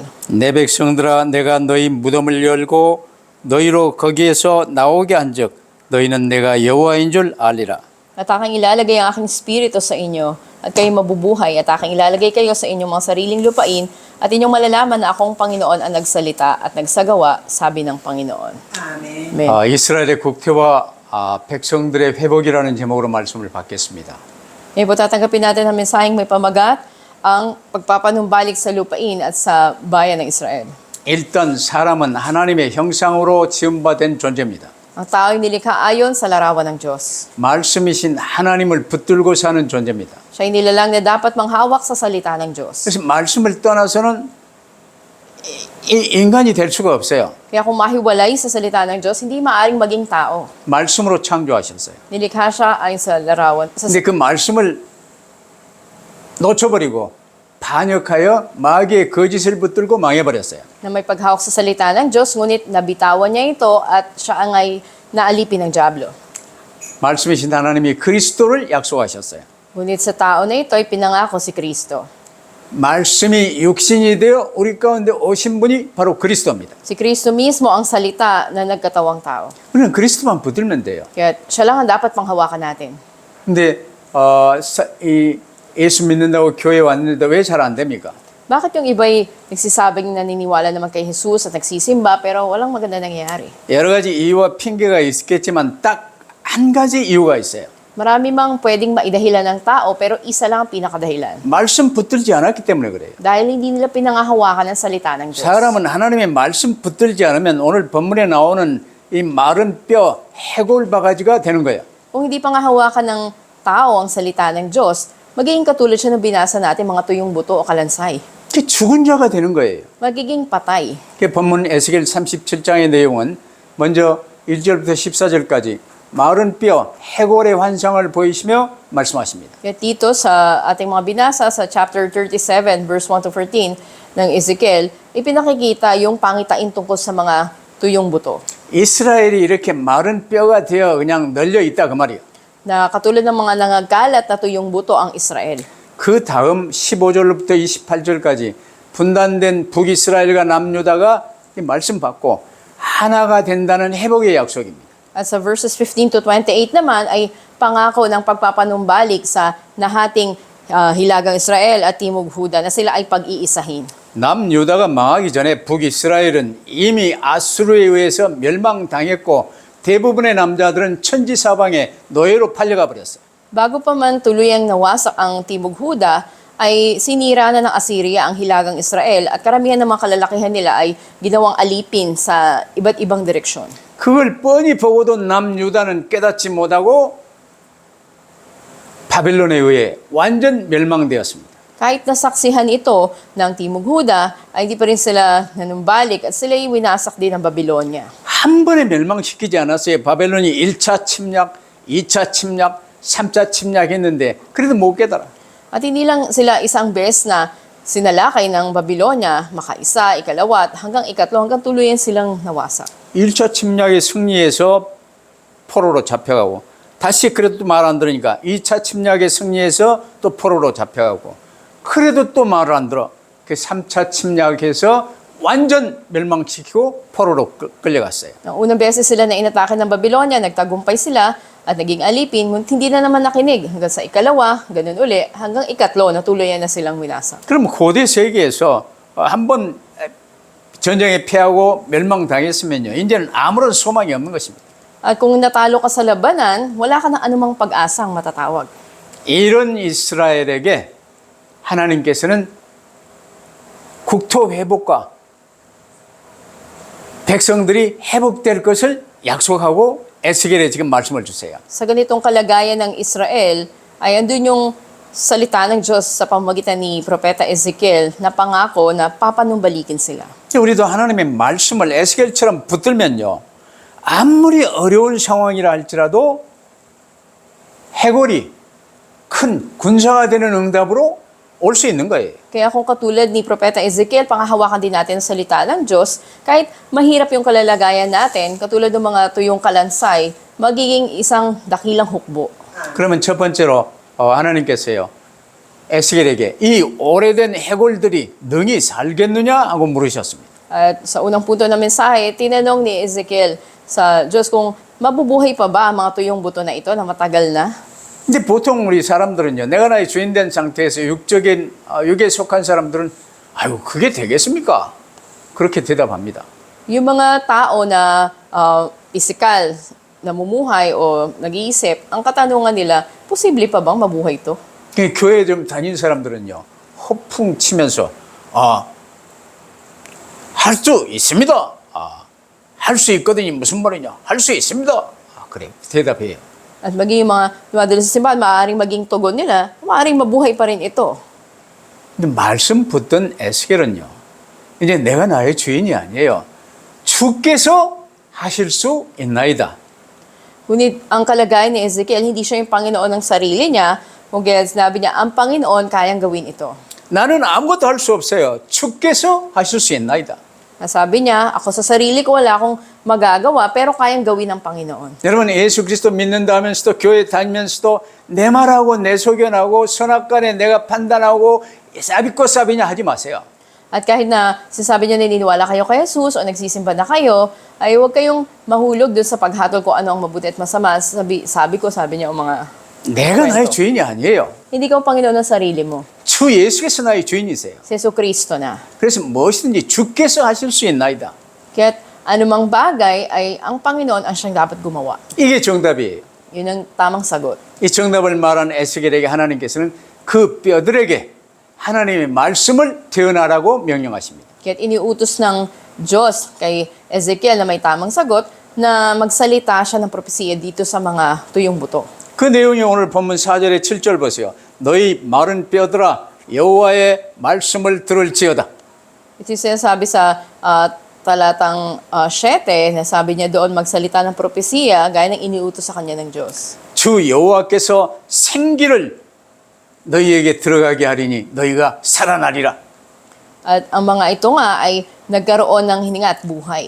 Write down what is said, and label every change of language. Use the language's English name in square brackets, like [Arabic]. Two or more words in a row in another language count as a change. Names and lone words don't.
[Korean] 내 백성들아 내가 너희 무덤을 열고 너희로 거기에서 나오게 한즉 너희는 내가 여호와인 줄 알리라. [Filipino] At aking ilalagay ang aking spirito sa inyo at kayo mabubuhay at aking ilalagay kayo sa inyong mga sariling lupain at inyong malalaman na akong Panginoon ang nagsalita at nagsagawa, sabi ng Panginoon. [Korean] 아멘. [Filipino] Amen. [Korean] 이스라엘의 국태와 백성들의 회복이라는 제목으로 말씀을 받겠습니다. [Filipino] Ngayon po tatanggapin natin ang mensaheng may pamagat, ang pagpapanumbalik sa lupain at sa bayan ng Israel. [Korean] 일단 사람은 하나님의 형상으로 지음받은 존재입니다. [Filipino] Ang tao'y nilikha ayon sa larawan ng Diyos. [Korean] 말씀이신 하나님을 붙들고 사는 존재입니다. [Filipino] Siya'y nilalang na dapat manghawak sa salita ng Diyos. [Korean] 그래서 말씀을 떠나서는 인간이 될 수가 없어요. [Filipino] Kaya kung mahiwalay sa salita ng Diyos, hindi maaaring maging tao. [Korean] 말씀으로 창조하셨어요. [Filipino] Nilikha siya ayon sa larawan. [Korean] 근데 그 말씀을 놓쳐버리고 반역하여 마귀의 거짓을 붙들고 망해버렸어요. [Filipino] Na may paghawak sa salita ng Diyos, ngunit nabitawan niya ito at siya ang ay naalipin ng dyablo. [Korean] 말씀이신 하나님이 그리스도를 약속하셨어요. [Filipino] Ngunit sa tao na ito ay pinangako si Kristo. [Korean] 말씀이 육신이 되어 우리 가운데 오신 분이 바로 그리스도입니다. [Filipino] Si Kristo mismo ang salita na nagkatawang tao. [Korean] 우리는 그리스도만 붙들면 돼요. [Filipino] Kaya siya lang ang dapat panghawakan natin. [Korean] 근데 예수 믿는다고 교회 왔는데 왜 잘 안 됩니까? [Filipino] Bakit yung iba'y nagsisabing naniniwala naman kay Jesus at nagsisimba pero walang maganda nangyayari? [Korean] 여러 가지 이유와 핑계가 있겠지만 딱 한 가지 이유가 있어요. [Filipino] Marami mang pwedeng maidahilan ng tao pero isa lang ang pinakadahilan. [Korean] 말씀 붙들지 않았기 때문에 그래요. [Filipino] Dahil hindi nila pinangahawakan ng salita ng Diyos. [Korean] 사람은 하나님의 말씀 붙들지 않으면 오늘 본문에 나오는 이 마른 뼈 해골 바가지가 되는 거예요. [Filipino] Kung hindi pangahawakan ng tao ang salita ng Diyos, magiging katulad siya ng binasa natin mga tuyong buto o kalansay. [Korean] 그 죽은 자가 되는 거예요. [Filipino] Magiging patay. [Korean] 그 본문 에스겔 37장의 내용은 먼저 1절부터 14절까지 마른 뼈 해골의 환상을 보이시며 말씀하십니다. [Filipino] Kaya dito sa ating mga binasa sa [English] chapter 37 verse 1 to 14 [Filipino] ng Ezekiel, ipinakikita yung pangitain tungkol sa mga tuyong buto. [Korean] 이스라엘이 이렇게 마른 뼈가 되어 그냥 널려 있다 그 말이에요. [Filipino] Na katulad ng mga nangagalat na tuyong buto ang Israel. [Korean] 그 다음 15절부터 28절까지 분단된 북이스라엘과 남유다가 이 말씀 받고 하나가 된다는 회복의 약속입니다. [Filipino] At sa [English] verses 15 to 28 [Filipino] naman ay pangako ng pagpapanumbalik sa nahating Hilagang Israel at Timog Huda na sila ay pag-iisahin. [Korean] 남유다가 망하기 전에 북이스라엘은 이미 아수르에 의해서 멸망당했고 대부분의 남자들은 천지사방에 노예로 팔려가 버렸어요. [Filipino] Bago pa man tuluyang nawasak ang Timog Huda, ay sinira na ng Assyria ang hilagang Israel at karamihan ng mga kalalakihan nila ay ginawang alipin sa iba't ibang direksyon. [Korean] 그걸 뻔히 보고도 남유다는 깨닫지 못하고 바벨론에 의해 완전 멸망되었습니다. [Filipino] Kahit nasaksihan ito ng Timog Huda, ay hindi pa rin sila nanumbalik at sila'y winasak din ng Babylonia. [Korean] 한 번에 멸망시키지 않았어요. 바벨론이 1차 침략, 2차 침략, 3차 침략했는데 그래도 못 깨달아. [Filipino] At hindi lang sila isang beses na sinalakay ng Babylonia, makaisa, ikalawa, at hanggang ikatlo, hanggang tuluyan silang nawasak. [Korean] 1차 침략에 승리해서 포로로 잡혀가고 다시 그래도 말 안 들으니까 2차 침략에 승리해서 또 포로로 잡혀가고 그래도 또 말을 안 들어. 그 3차 침략해서 완전 멸망시키고 포로로 끌려갔어요. [Filipino] Ang unang beses sila na inatake ng Babylonia, nagtagumpay sila at naging alipin, ngunit hindi na naman nakinig. Hanggang sa ikalawa, ganun uli, hanggang ikatlo, natuluyan na silang winasak. [Korean] 그럼 고대 세계에서 한번 전쟁에 패하고 멸망당했으면요. 이제는 아무런 소망이 없는 것입니다. [Filipino] At kung natalo ka sa labanan, wala ka na anumang pag-asang matatawag. [Korean] 이런 이스라엘에게 하나님께서는 국토 회복과 백성들이 회복될 것을 약속하고 에스겔에 지금 말씀을 주세요. [Filipino] Sa ganitong kalagayan ng Israel, ay andun yung salita ng Diyos sa pamamagitan ni Propeta Ezekiel na pangako na papanumbalikin sila. [Korean] 우리도 하나님의 말씀을 에스겔처럼 붙들면요. 아무리 어려운 상황이라 할지라도 해골이 큰 군사가 되는 응답으로 올 수 있는 거예요. [Filipino] Kaya kung katulad ni Propeta Ezekiel, pangahawakan din natin ang salita ng Diyos, kahit mahirap yung kalalagayan natin, katulad ng mga tuyong kalansay, magiging isang dakilang hukbo. [Korean] 그러면 첫 번째로 하나님께서요. 에스겔에게 이 오래된 해골들이 능히 살겠느냐 하고 물으셨습니다. [Filipino] At sa unang punto ng mensahe, tinanong ni Ezekiel sa Diyos kung mabubuhay pa ba ang mga tuyong buto na ito na matagal na? [Korean] 이제 보통 우리 사람들은요, 내가 나의 주인 된 상태에서 육에 속한 사람들은 아유, 그게 되겠습니까? 그렇게 대답합니다. [Filipino] Yung mga tao na pisikal, namumuhay o nag-iisip, ang katanungan nila, posible pa bang mabuhay ito? [Korean] 교회 좀 다닌 사람들은요, 허풍 치면서, 할 수 있습니다. 할 수 있거든요. 무슨 말이냐? 할 수 있습니다. 그래, 대답해요. [Filipino] At maging mga dumadalo sa simbahan, maaaring maging tugon nila, maaaring mabuhay pa rin ito. [Korean] 근데 말씀 붙던 에스겔은요, 이제 내가 나의 주인이 아니에요. 주께서 하실 수 있나이다. [Filipino] Ngunit ang kalagayan ni Ezekiel, hindi siya yung Panginoon ng sarili niya, kaya sinabi niya, ang Panginoon kayang gawin ito. [Korean] 나는 아무것도 할 수 없어요. 주께서 하실 수 있나이다. [Filipino] Sabi niya, ako sa sarili ko wala akong magagawa, pero kayang gawin ng Panginoon. [Korean] 여러분 예수 그리스도 믿는다 하면서도 교회 다니면서도 내 말하고 내 소견하고 선악간에 내가 판단하고 사비꼬 사비냐 하지 마세요. [Filipino] At kahit na sinasabi niya naniniwala kayo kay Jesus o nagsisimba na kayo, ay huwag kayong mahulog dun sa paghatol kung ano ang mabuti at masama. Sabi niya ang mga [Korean] 내가 나의 주인이 아니에요. [Filipino] hindi ka ang Panginoon ng sarili mo. [Korean] 주 예수께서 나의 주인이세요. [Filipino] Si Jesucristo na. [Korean] 그래서 무엇이든지 주께서 하실 수 있나이다. [Filipino] Kaya't anumang bagay ay ang Panginoon ang siyang dapat gumawa. [Korean] 이게 정답이에요. [Filipino] Yun ang tamang sagot. [Korean] 이 정답을 말한 에스겔에게 하나님께서는 그 뼈들에게 하나님의 말씀을 태어나라고 명령하십니다. [Filipino] Kaya't iniutos ng Diyos kay Ezekiel na may tamang sagot na magsalita siya ng propesiya dito sa mga tuyong buto. [Korean] 그 내용이 오늘 본문 4절에 7절 보세요. 너희 마른 뼈들아 여호와의 말씀을 들을지어다. [Filipino] Ito yung sinasabi sa talatang 7, na sabi niya doon magsalita ng propesiya gaya ng iniutos sa kanya ng Diyos. [Korean] 주 여호와께서 생기를 너희에게 들어가게 하리니 너희가 살아나리라. [Filipino] At ang mga ito nga ay nagkaroon ng hininga at buhay.